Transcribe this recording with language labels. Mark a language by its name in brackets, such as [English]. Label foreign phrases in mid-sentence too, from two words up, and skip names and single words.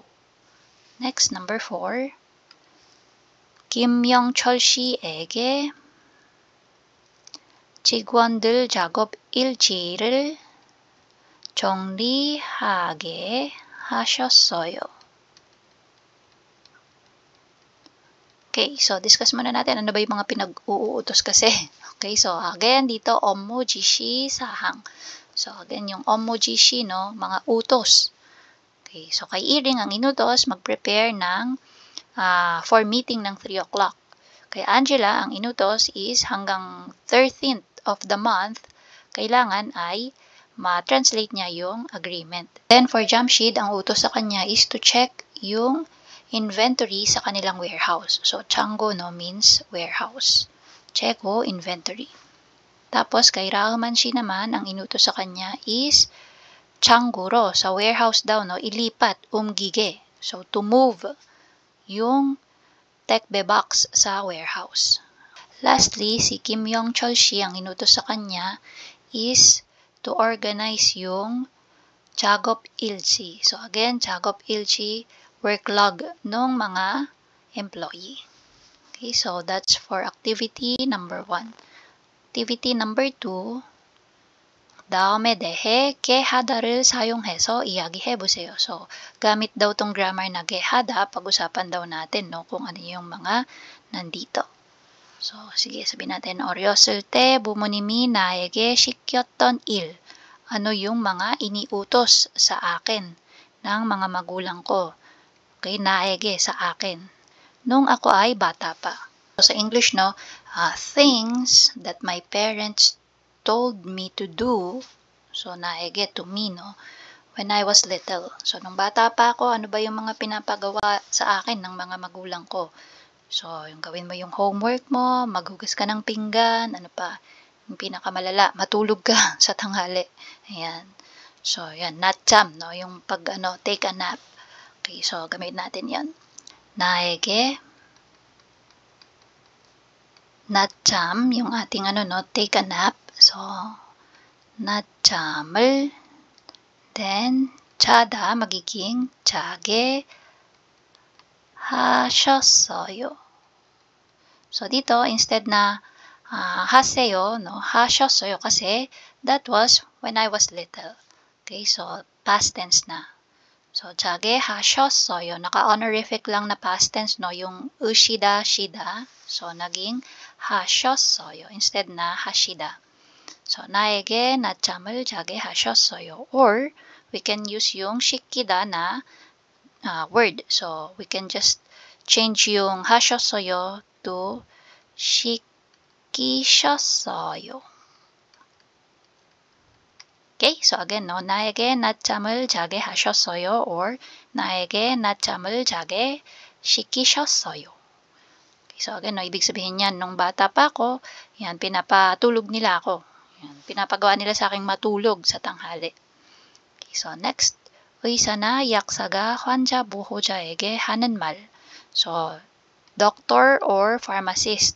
[English] Next, number 4, [Korean] 김명철 씨에게 직원들 작업 일지를 정리하게 하셨어요. [English] Okay, so discuss [Filipino] muna natin ano ba yung mga pinag-uutos kasi. [English] Okay, so again, [Filipino] dito [Korean] 업무 지시 사항. [English] So again, [Filipino] yung [Korean] 업무 지시, [Filipino] no, mga utos. [English] Okay, so [Filipino] kay Iring ang inutos, mag-prepare ng [English] for meeting [Filipino] ng 3 o'clock. Kay Angela, ang inutos is hanggang [English] 13th of the month, [Filipino] kailangan ay ma-translate niya yung agreement. [English] Then for [Filipino] Jamshid, ang utos sa kanya is [English] to check [Filipino] yung inventory sa kanilang warehouse. So, 창고, [English] no, means warehouse. Check inventory. [Filipino] Tapos, kay Rahman shi naman, ang inutos sa kanya is 창고로, sa warehouse daw, no, ilipat, 옮기게. So, [English] to move [Filipino] yung tekbe box sa warehouse. Lastly, si Kim Yong-chol Shi, ang inutos sa kanya is [English] to organize [Filipino] yung [Korean] 작업 일지. [English] So again, [Korean] 작업 일지 [Filipino] worklog ng mga employee. [English] Okay, so that's for activity number 1. Activity number 2, [Korean] 다음에 대해 게하다를 사용해서 이야기해보세요. [Filipino] So, gamit daw tong grammar na 게하다, pag-usapan daw natin, no, kung ano yung mga nandito. So, sige, sabihin natin, [Korean] 어렸을 때 부모님이 나에게 시켰던 일. [Filipino] Ano yung mga iniutos sa akin ng mga magulang ko. Okay, naege, sa akin. Nung ako ay bata pa. [English] So, sa English, no, things that my parents told me to do, so naege to me, no, when I was little. [Filipino] So, nung bata pa ako, ano ba yung mga pinapagawa sa akin ng mga magulang ko? So, yung gawin mo yung homework mo, maghugas ka ng pinggan, ano pa, yung pinakamalala, matulog ka sa tanghali. Ayan. So, yan, natjam, no, yung pag, [English] take a nap. Okay, so, [Filipino] gamit natin yan. [Korean] 나에게 낮잠, [Filipino] yung ating [English] take a nap. [Filipino] So, [Korean] 낮잠을 then 자다 magiging 자게 하셨어요. [Filipino] So, dito, instead na 하세요, no, 하셨어요 kasi [English] that was when I was little. Okay, so past tense na. So, [Korean] 자게 하셨어요. [Filipino] Naka-honorific lang na [English] past tense, [Filipino] no, yung ushida, shida. So, naging 하셨어요 instead na 하시다. [Korean] So, 나에게 낮잠을 자게 하셨어요. [English] Or, we can use yung 시키다 na word. So, we can just change yung 하셨어요 to 시키셨어요. Okay, so again, no, [Korean] 나에게 낮잠을 자게 하셨어요 or 나에게 낮잠을 자게 시키셨어요. [English] Okay, so again, [Filipino] no, ibig sabihin yan, nung bata pa ako, yan, pinapatulog nila ako. Yan, pinapagawa nila sa aking matulog sa tanghali. [English] Okay, so next, [Korean] 의사나 약사가 환자 보호자에게 하는 말. [English] So, doctor or pharmacist.